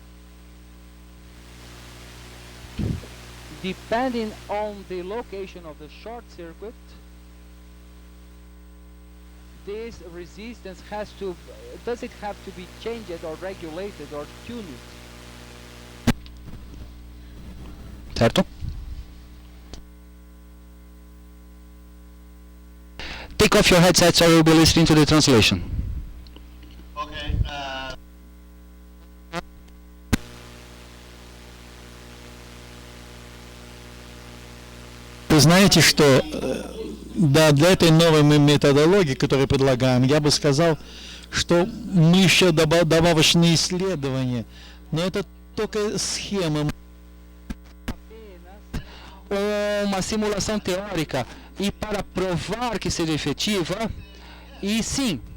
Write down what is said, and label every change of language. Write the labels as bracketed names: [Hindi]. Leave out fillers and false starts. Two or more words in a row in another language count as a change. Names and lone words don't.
[English] Depending on the location of the short circuit, this resistance does it have to be changed or regulated or tuned? Certo? Take off your headsets or you'll be listening to the translation. Okay. [Russian] Вы знаете, что да, для этой новой методологии, которую предлагаем, я бы сказал, что мы еще добавочные исследования, но это только схема. [Portuguese] Uma simulação teórica e para provar que seja efetiva, e sim,